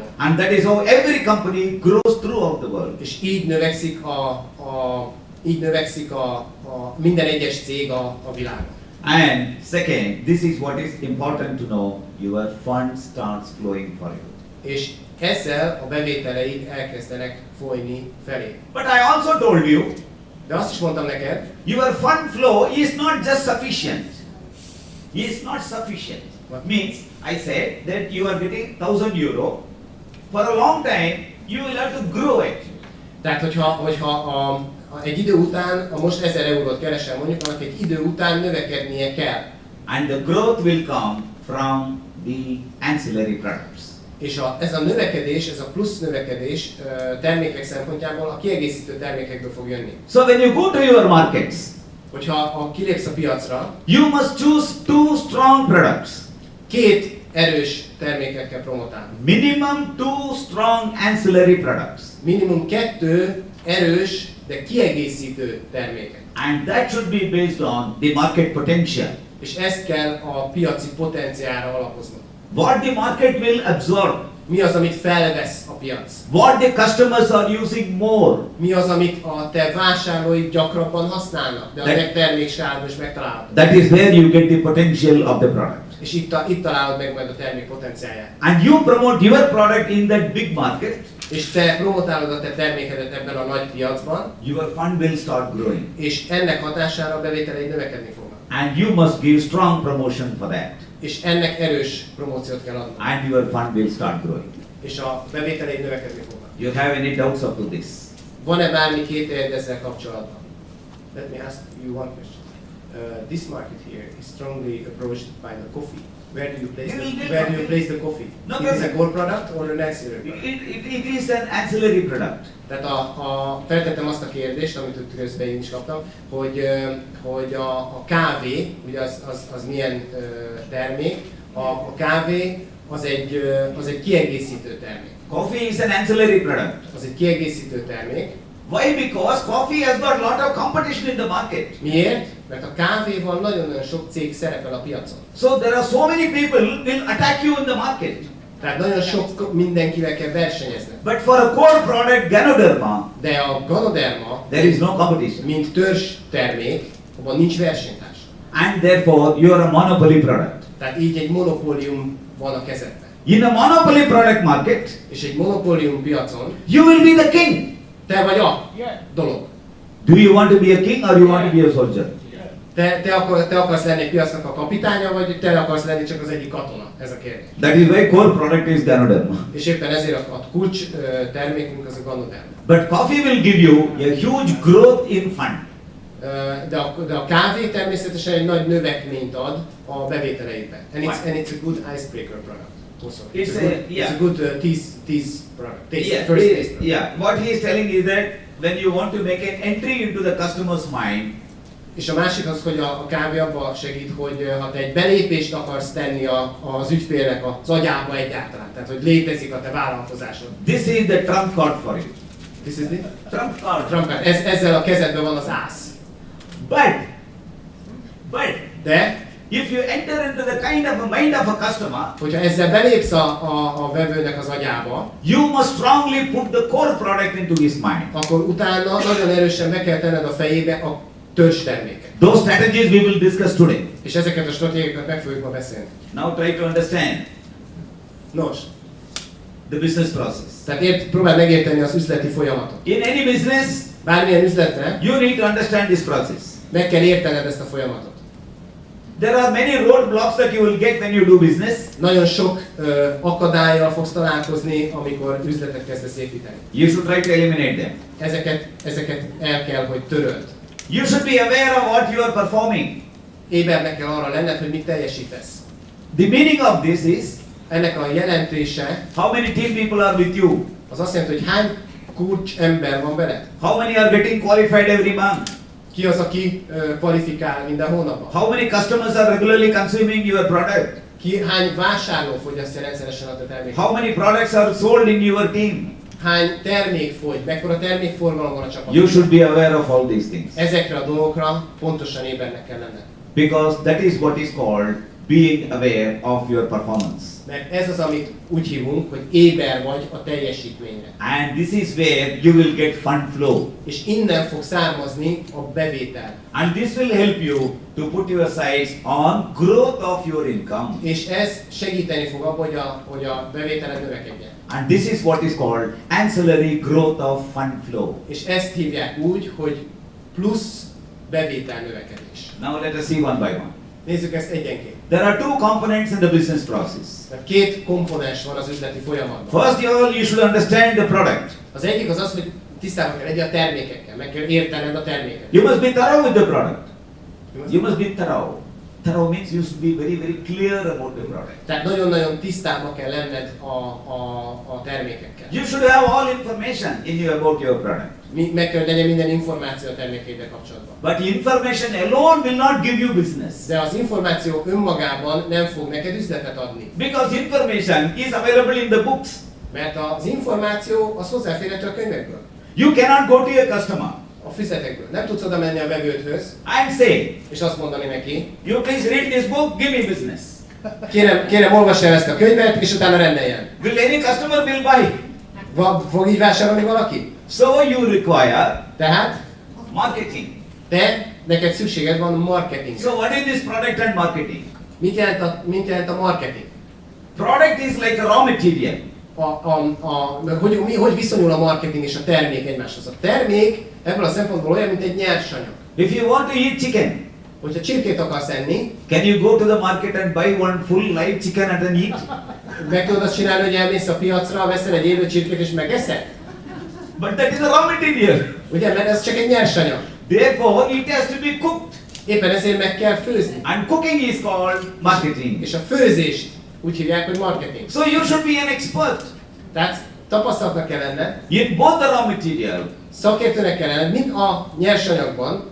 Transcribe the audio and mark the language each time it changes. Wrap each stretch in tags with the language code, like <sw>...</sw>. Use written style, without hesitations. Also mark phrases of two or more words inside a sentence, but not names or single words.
<en>And that is how every company grows throughout the world.</en> <hu>És így növekszik minden egyes cég a világon.</hu> <en>And second, this is what is important to know, your fund starts flowing for you.</en> <hu>És ezzel a bevételeid elkezdenek folyni felé.</hu> <en>But I also told you,</en> <hu>De azt is mondtam neked,</hu> <en>your fund flow is not just sufficient. Is not sufficient. What? Means, I said that you are getting 1,000 euro. For a long time, you will have to grow it.</en> <hu>tehát hogyha egy idő után, most 1000 eurót keresel mondjuk, annak egy idő után növekednie kell.</hu> <en>And the growth will come from the ancillary products.</en> <hu>És ez a növekedés, ez a plusz növekedés termékek szempontjából a kiegészítő termékekből fog jönni.</hu> <en>So when you go to your markets,</en> <hu>Hogyha kilépsz a piacra,</hu> <en>you must choose two strong products.</en> <hu>két erős terméket kell promotálni.</hu> <en>Minimum two strong ancillary products.</en> <hu>Minimum 2 erős, de kiegészítő termékek.</hu> <en>And that should be based on the market potential.</en> <hu>És ezt kell a piaci potenciálra alapozni.</hu> <en>What the market will absorb.</en> <hu>Mi az, amit felvesz a piac?</hu> <en>What the customers are using more.</en> <hu>Mi az, amit a te vásárlóid gyakrabban használnak, de a</hu> <en>That-</en> <hu>termékskálban is megtalálható.</hu> <en>That is where you get the potential of the product.</en> <hu>És itt találod meg majd a termék potenciáját.</hu> <en>And you promote your product in that big market,</en> <hu>És te promotálod a te termékedet ebben a nagy piacban,</hu> <en>your fund will start growing.</en> <hu>és ennek hatására a bevételeid növekedni fognak.</hu> <en>And you must give strong promotion for that.</en> <hu>És ennek erős promóciót kell adni.</hu> <en>And your fund will start growing.</en> <hu>És a bevételeid növekedni fognak.</hu> <en>You have any doubts up to this?</en> <hu>Van-e bármi kételyed ezzel kapcsolatban?</hu> <en>Let me ask you one question. This market here is strongly approached by the coffee. Where do you place the coffee? No, It is but- a core product or an ancillary product? It is an ancillary product.</en> <hu>Tehát feltettem azt a kérdést, amit ott közben én is kaptam, hogy a kávé, ugye az milyen termék, a kávé az egy kiegészítő termék.</hu> <en>Coffee is an ancillary product.</en> <hu>Az egy kiegészítő termék.</hu> <en>Why? Because coffee has got lot of competition in the market.</en> <hu>Miért? Mert a kávéval nagyon-nagyon sok cég szerepel a piacon.</hu> <en>So there are so many people will attack you in the market.</en> <hu>Tehát nagyon sok mindenkivel kell versenyezni.</hu> <en>But for a core product, Ganoderma,</en> <hu>De a Ganoderma,</hu> <en>there is no competition.</en> <hu>mint törzs termék, abban nincs versenytárs.</hu> <en>And therefore, you are a monopoly product.</en> <hu>Tehát így egy monopólium van a kezedben.</hu> <en>In a monopoly product market,</en> <hu>És egy monopólium piacon</hu> <en>you will be the king.</en> <hu>te vagy a dolog.</hu> <en>Do you want to be a king or you want to be a soldier?</en> <hu>Te akarsz lenni egy piacnak a kapitánya, vagy te akarsz lenni csak az egyik katona? Ez a kérdés.</hu> <en>That is why core product is Ganoderma.</en> <hu>És éppen ezért a kulcs termékünk az a Ganoderma.</hu> <en>But coffee will give you a huge growth in fund.</en> <hu>De a kávé természetesen egy nagy növekményt ad a bevételeidbe.</hu> <en>And it's a good icebreaker product. Also. It's a good tease product. First taste product. What he is telling is that when you want to make an entry into the customer's mind,</en> <hu>És a másik az, hogy a kávé abban segít, hogy ha te egy belépést akarsz tenni az ügyfélnek az agyába egyáltalán, tehát hogy létezik a te vállalkozásod.</hu> <en>this is the trump card for you. This is it? Trump card. Trump card.</en> <hu>Ezzel a kezedben van az ász.</hu> <en>But</en> <hu>De,</hu> <en>if you enter into the kind of a mind of a customer,</en> <hu>hogyha ezzel belépsz a vevőnek az agyába,</hu> <en>you must strongly put the core product into his mind.</en> <hu>akkor utána nagyon erősen be kell tenned a fejébe a törzstermékek.</hu> <en>Those strategies we will discuss today.</en> <hu>És ezeket a stratégiákat meg fogjuk ma beszélni.</hu> <en>Now try to understand</en> <hu>Nos,</hu> <en>the business process.</en> <hu>tehát próbál megérteni az üzleti folyamatot.</hu> <en>In any business,</en> <hu>Bármilyen üzletre</hu> <en>you need to understand this process.</en> <hu>meg kell értened ezt a folyamatot.</hu> <en>There are many roadblocks that you will get when you do business.</en> <hu>Nagyon sok akadályjal fogsz találkozni, amikor üzletet kezdesz építeni.</hu> <en>You should try to eliminate them.</en> <hu>Ezeket el kell, hogy töröld.</hu> <en>You should be aware of what you are performing.</en> <hu>Ébernek kell arra lenned, hogy mit teljesítesz.</hu> <en>The meaning of this is</en> <hu>Ennek a jelentése</hu> <en>how many team people are with you,</en> <hu>az azt jelenti, hogy hány kulcs ember van veled.</hu> <en>how many are getting qualified every month,</en> <hu>Ki az, aki kvalifikál minden hónapban.</hu> <en>how many customers are regularly consuming your product,</en> <hu>Hány vásárló fogyasztja rendszeresen a te terméket.</hu> <en>how many products are sold in your team.</en> <hu>Hány termék fogy, mekkora termékforgalom van a csapatban.</hu> <en>You should be aware of all these things,</en> <hu>Ezekre a dolgokra pontosan ébernek kell lenned.</hu> <en>because that is what is called being aware of your performance.</en> <hu>Mert ez az, amit úgy hívunk, hogy éber vagy a teljesítményre.</hu> <en>And this is where you will get fund flow.</en> <hu>És innen fog származni a bevétel.</hu> <en>And this will help you to put your sights on growth of your income.</en> <hu>És ez segíteni fog abban, hogy a bevételed növekedjen.</hu> <en>And this is what is called ancillary growth of fund flow.</en> <hu>És ezt hívják úgy, hogy plusz bevétel növekedés.</hu> <en>Now let us see one by one.</en> <hu>Nézzük ezt egyenként.</hu> <en>There are two components in the business process.</en> <hu>Mert két komponens van az üzleti folyamatban.</hu> <en>First of all, you should understand the product.</en> <hu>Az egyik az az, hogy tisztában kell legyen a termékekkel, meg kell értened a terméket.</hu> <en>You must be thorough with the product. You must be thorough. Thorough means you should be very, very clear about the product.</en> <hu>Tehát nagyon-nagyon tisztában kell lenned a termékekkel.</hu> <en>You should have all information about your product.</en> <hu>Meg kell legyen minden információ a termékeiddel kapcsolatban.</hu> <en>But information alone will not give you business.</en> <hu>De az információ önmagában nem fog neked üzletet adni.</hu> <en>Because information is available in the books.</en> <hu>Mert az információ az hozzáférhető a könyvekből,</hu> <en>You cannot go to your customer</en> <hu>a füzetekből. Nem tudsz oda menni a vevődhöz,</hu> <en>and say,</en> <hu>és azt mondani neki,</hu> <en>you please read this book, give me business.</en> <hu>kérem olvassa el ezt a könyvet, és utána rendeljen.</hu> <en>Will any customer will buy?</en> <hu>Fog így vásárolni valaki?</hu> <en>So you require</en> <hu>Tehát</hu> <en>marketing.</en> <hu>neked szükséged van marketing.</hu> <en>So what is this product and marketing?</en> <hu>Mit jelent a marketing?</hu> <en>Product is like a raw material.</en> <hu>Hogy viszonyul a marketing és a termék egymáshoz? A termék ebből a szempontból olyan, mint egy nyersanyag.</hu> <en>If you want to eat chicken,</en> <hu>Hogyha csirkét akarsz enni,</hu> <en>can you go to the market and buy one full live chicken and then eat?</en> <hu>meg tudod azt csinálni, hogy elmész a piacra, veszel egy élő csirkét és megeszed?</hu> <en>But that is a raw material.</en> <hu>Ugye, mert ez csak egy nyersanyag.</hu> <en>Therefore, it has to be cooked.</en> <hu>Éppen ezért meg kell főzni.</hu> <en>And cooking is called marketing.</en> <hu>És a főzést úgy hívják, hogy marketing.</hu> <en>So you should be an expert</en> <hu>Tehát tapasztalatnak kell lenned,</hu> <en>in both the raw material</en> <hu>szakértőnek kell lenned, mind a nyersanyagban,</hu>